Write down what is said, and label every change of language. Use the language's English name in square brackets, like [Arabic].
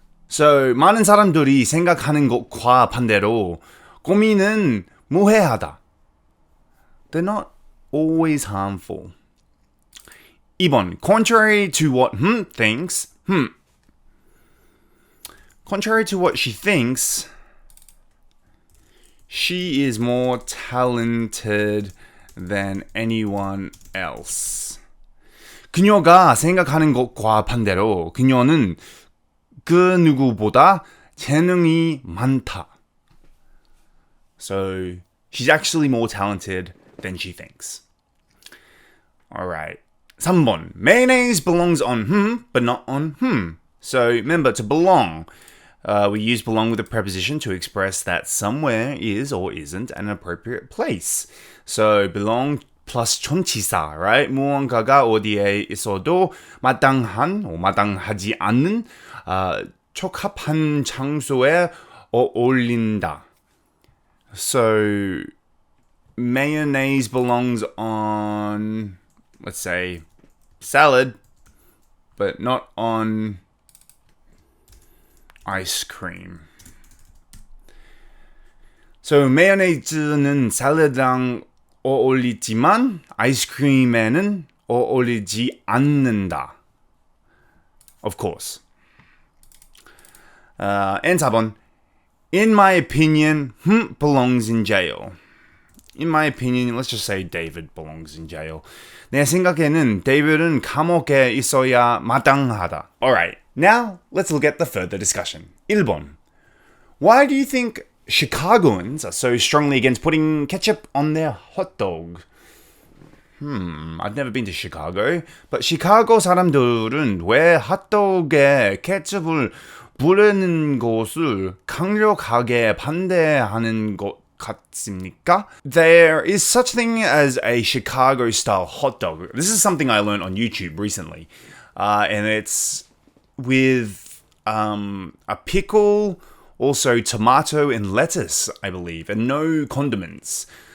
[Korean] So, 많은 사람들이 생각하는 것과 반대로 고민은 무해하다. [English] They're not always harmful. [Korean] 2번. [English] Contrary to what thinks, contrary to what she thinks, she is more talented than anyone else. [Korean] 그녀가 생각하는 것과 반대로 그녀는 그 누구보다 재능이 많다. [English] So she's actually more talented than she thinks. Alright. [Korean] 3번. [English] Mayonnaise belongs on but not on So remember, to belong, we use belong with a preposition to express that somewhere is or isn't an appropriate place. So belong plus 전치사, right? [Korean] 무언가가 어디에 있어도 마땅한 or 마땅하지 않는 적합한 장소에 어울린다. [English] So mayonnaise belongs on, let's say, salad, but not on ice cream. [Korean] So 마요네즈는 샐러드랑 어울리지만 아이스크림에는 어울리지 않는다. [English] Of course. And [Korean] 4번. [English] In my opinion, belongs in jail. In my opinion, let's just say David belongs in jail. [Korean] 내 생각에는 데이비드는 감옥에 있어야 마땅하다. [English] Alright, now let's look at the further discussion. [Korean] 1번. [English] Why do you think Chicagoans are so strongly against putting ketchup on their hot dog? I've never been to Chicago, but [Korean] 시카고 사람들은 왜 핫도그에 케첩을 부르는 것을 강력하게 반대하는 것 같습니까? [English] There is such thing as a Chicago-style hot dog. This is something I learned on YouTube recently, and it's with a pickle, also tomato and lettuce, I believe, and no condiments.